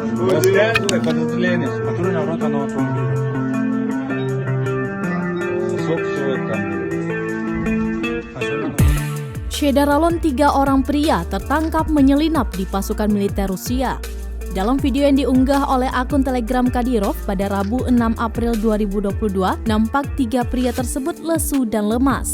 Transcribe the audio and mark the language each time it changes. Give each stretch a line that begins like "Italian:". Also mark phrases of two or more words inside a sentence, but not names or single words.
Russian: Рассказывай подозрение. Патрульная рота на автомобиле. Сколько человек там было?
Indonesian: Shedaralon, 3 orang pria tertangkap menyelinap di pasukan militer Rusia. Dalam video yang diunggah oleh akun Telegram Kadyrov pada Rabu 6 April 2022, nampak 3 pria tersebut lesu dan lemas.